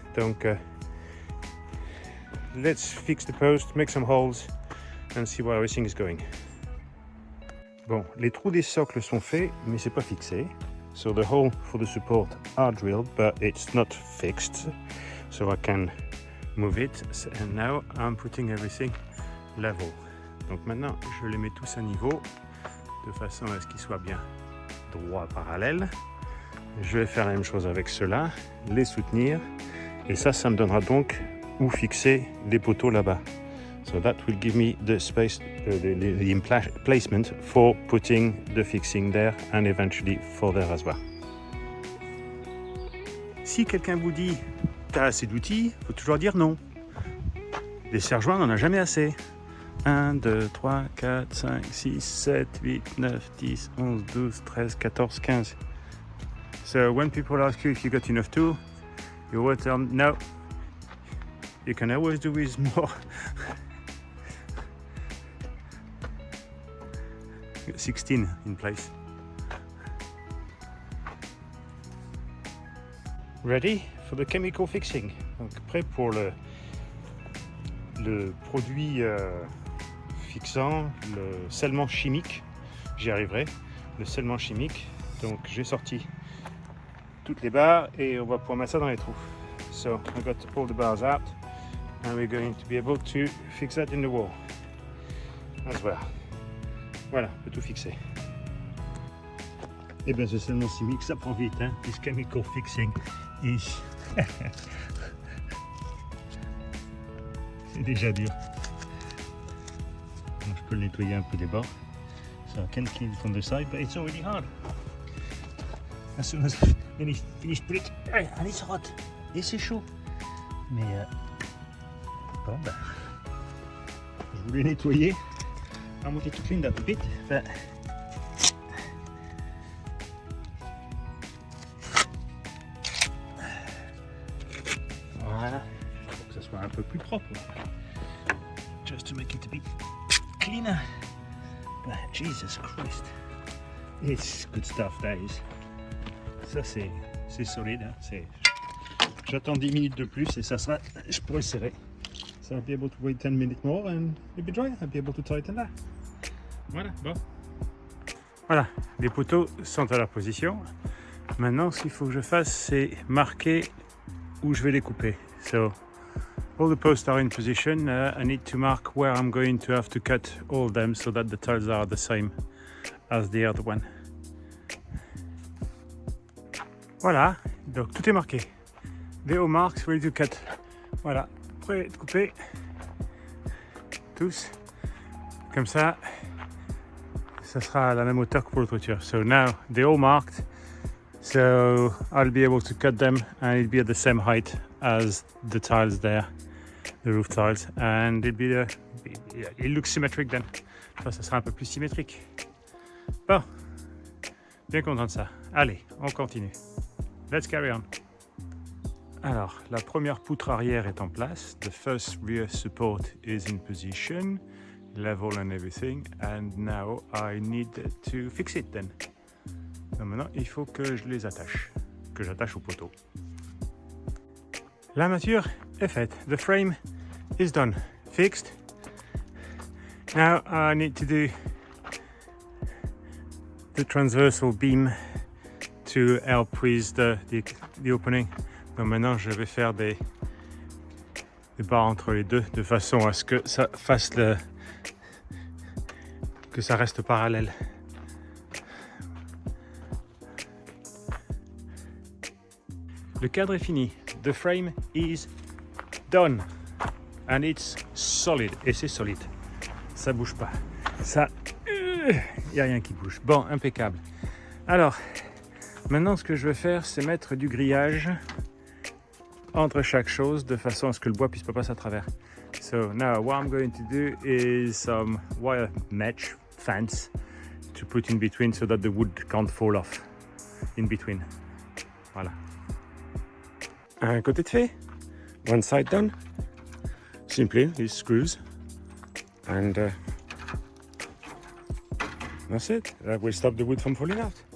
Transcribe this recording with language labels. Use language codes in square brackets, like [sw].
[en] Donc let's fix the post, make some holes and see where everything is going. [fr] Bon, les trous des socles sont faits, mais c'est pas fixé. [en] So the hole for the support are drilled, but it's not fixed. So I can move it. And now I'm putting everything level. [fr] Donc maintenant, je les mets tous à niveau, de façon à ce qu'ils soient bien droits parallèles. Je vais faire la même chose avec ceux-là, les soutenir. Et ça me donnera donc où fixer les poteaux là-bas. [en] So that will give me the space, the placement for putting the fixing there and eventually for there as well. [fr] Si quelqu'un vous dit « t'as assez d'outils », il faut toujours dire non. Des serre-joints, on n'en a jamais assez. 1, 2, 3, 4, 5, 6, 7, 8, 9, 10, 11, 12, 13, 14, 15. [en] So when people ask you if you got enough tools, you will tell them no. You can always do with more. 16 in place. Ready for the chemical fixing. [fr] Donc prêt pour le produit fixant, le scellement chimique. J'y arriverai. Le scellement chimique. Donc j'ai sorti toutes les barres et on va pouvoir mettre ça dans les trous. [en] So I got all the bars out and we're going to be able to fix that in the wall as well. [fr] Voilà, on peut tout fixer. Et bien ce scellement chimique, ça prend vite, hein. [en] This chemical fixing is... [fr] C'est déjà dur. Donc, je peux le nettoyer un peu des bords. [en] So I can clean from the side, but it's already hard. As soon as I finish put it, and it's hot. [fr] Et c'est chaud. Mais bon ben, je voulais nettoyer. [en] I wanted to clean that a bit, but [fr] voilà, pour que ça soit un peu plus propre. [en] Just to make it a bit cleaner. But Jesus Christ, it's good stuff, that is. [fr] Ça c'est solide, hein. J'attends 10 minutes de plus et ça sera, je pourrai serrer. [en] So I'll be able to wait 10 minutes more and it'll be dry. I'll be able to tighten that. [fr] Voilà, bon. Voilà, les poteaux sont à leur position. Maintenant, ce qu'il faut que je fasse, c'est marquer où je vais les couper. [en] So, all the posts are in position. I need to mark where I'm going to have to cut all of them so that the tiles are the same as the other one. [fr] Voilà, donc tout est marqué. [en] VO marks, ready to cut. [fr] Voilà, prêt à être coupé. Tous. Comme ça, ça sera à la même hauteur que pour l'autre toiture. [en] So now they're all marked. So I'll be able to cut them and it'll be at the same height as the tiles there, the roof tiles, and it looks symmetric then. [fr] Enfin, ça sera un peu plus symétrique. Bon, bien content de ça. Allez, on continue. [en] Let's carry on. [fr] Alors, la première poutre arrière est en place. [en] The first rear support is in position, level and everything, and now I need to fix it then. [fr] Donc maintenant, il faut que je les attache, que j'attache au poteau. L'armature est faite. [en] The frame is done, fixed. Now I need to do the transversal beam to help with the opening. [fr] Donc maintenant, je vais faire des barres entre les deux de façon à ce que ça fasse que ça reste parallèle. Le cadre est fini. [en] The frame is done. And it's solid. [fr] Et c'est solide. Ça bouge pas. Ça, y a rien qui bouge. Bon, impeccable. Alors, maintenant ce que je vais faire, c'est mettre du grillage entre chaque chose de façon à ce que le bois puisse pas passer à travers. [en] So now what I'm going to do is some wire mesh fence to put in between so that the wood can't fall off in between. [fr] Voilà. Un côté de fait, [en] one side done. Simply, these screws, and that's it. That will stop the wood from falling out.